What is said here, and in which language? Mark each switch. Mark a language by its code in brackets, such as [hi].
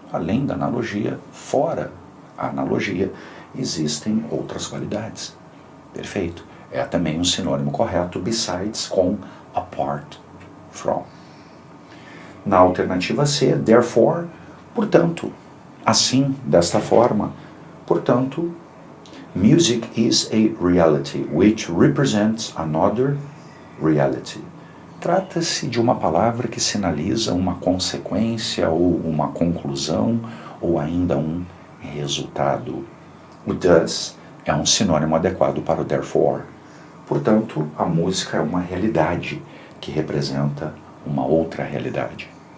[pt] Além da analogia, fora a analogia, existem outras qualidades. Perfeito. É também um sinônimo correto, besides, com apart from. Na alternativa C, therefore, portanto, assim, desta forma, portanto, [en] music is a reality which represents another reality. [pt] Trata-se de uma palavra que sinaliza uma consequência ou uma conclusão ou ainda um resultado. O thus é um sinônimo adequado para o therefore. Portanto, a música é uma realidade que representa uma outra realidade.